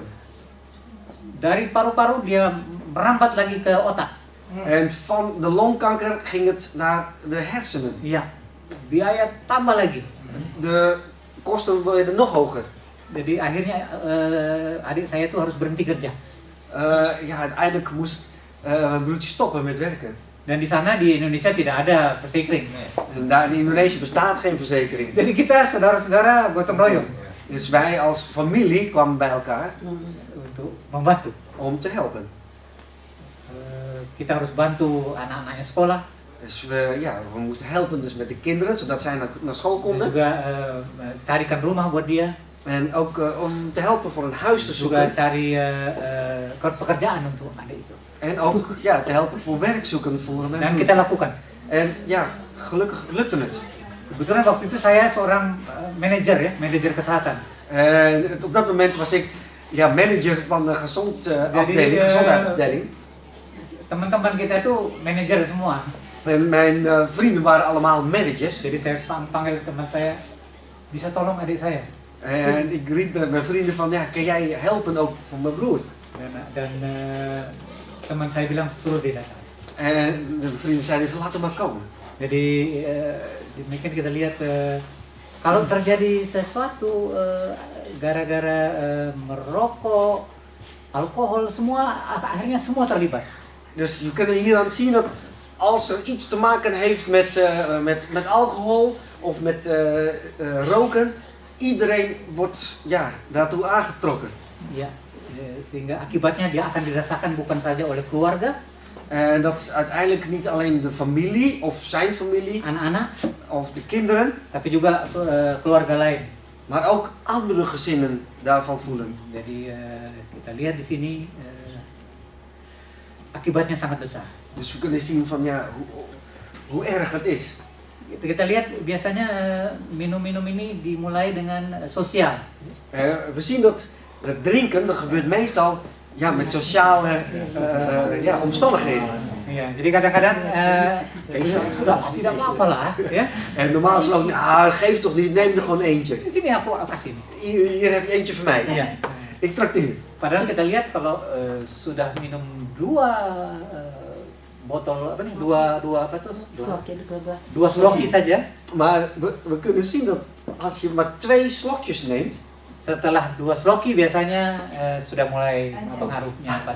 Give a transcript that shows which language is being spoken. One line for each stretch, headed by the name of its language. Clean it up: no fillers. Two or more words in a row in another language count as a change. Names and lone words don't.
Indonesian: Dari paru-paru dia merambat lagi ke otak.
Dutch: En van de longkanker ging het naar de hersenen.
Indonesian: Ja, biaya tambah lagi.
Dutch: De kosten werden nog hoger.
Indonesian: Jadi akhirnya adik saya itu harus berhenti kerja.
Dutch: Uiteindelijk moest mijn broertje stoppen met werken.
Indonesian: Dan di sana di Indonesia tidak ada verzekering.
Dutch: En daar in Indonesië bestaat geen verzekering.
Indonesian: Jadi kita saudara-saudara gotong royong.
Dutch: Dus wij als familie kwamen bij elkaar
Indonesian: untuk membantu,
Dutch: om te helpen.
Indonesian: Kita harus bantu anak-anaknya sekolah.
Dutch: Dus we moesten helpen dus met de kinderen, zodat zij naar school konden.
Indonesian: Juga carikan rumah buat dia.
Dutch: En ook om te helpen voor een huis te zoeken.
Indonesian: Juga cari pekerjaan untuk adik itu.
Dutch: En ook te helpen voor werk zoeken voor hem.
Indonesian: Dan kita lakukan.
Dutch: En gelukkig lukte het.
Indonesian: Kebetulan waktu itu saya seorang manajer kesehatan.
Dutch: Op dat moment was ik manager van de gezondheidsafdeling.
Indonesian: Teman-teman kita itu manajer semua.
Dutch: En mijn vrienden waren allemaal managers.
Indonesian: Jadi saya panggil teman saya, bisa tolong adik saya.
Dutch: En ik riep met mijn vrienden van, ja, kan jij helpen ook voor mijn broer?
Indonesian: Dan teman saya bilang suruh dia datang.
Dutch: En de vrienden zeiden van, laat hem maar komen.
Indonesian: Jadi demikian kita lihat kalau terjadi sesuatu gara-gara merokok, alkohol, semua akhirnya semua terlibat.
Dutch: Dus we kunnen hieraan zien dat als er iets te maken heeft met alcohol of met roken, iedereen wordt daartoe aangetrokken.
Indonesian: Ya, sehingga akibatnya dia akan dirasakan bukan saja oleh keluarga,
Dutch: En dat is uiteindelijk niet alleen de familie of zijn familie
Indonesian: anak-anak,
Dutch: of de kinderen,
Indonesian: tapi juga keluarga lain.
Dutch: maar ook andere gezinnen daarvan voelen.
Indonesian: Jadi kita lihat di sini akibatnya sangat besar.
Dutch: Dus we kunnen zien van hoe erg het is.
Indonesian: Kita lihat biasanya minum-minum ini dimulai dengan sosial.
Dutch: We zien dat het drinken, dat gebeurt meestal met sociale omstandigheden.
Indonesian: Ya, jadi kadang-kadang sudah tidak apa-apa lah, ya.
Dutch: En normaal gesproken, geef toch niet, neem er gewoon eentje.
Indonesian: Di sini aku kasih.
Dutch: Hier heb je eentje voor mij.
Indonesian: Iya.
Dutch: Ik trakteer.
Indonesian: Padahal kita lihat kalau sudah minum dua botol apa nih, dua apa tuh? Dua slokje saja.
Dutch: Maar we kunnen zien dat als je maar 2 slokjes neemt,
Indonesian: Setelah 2 slokje biasanya sudah mulai pengaruhnya pada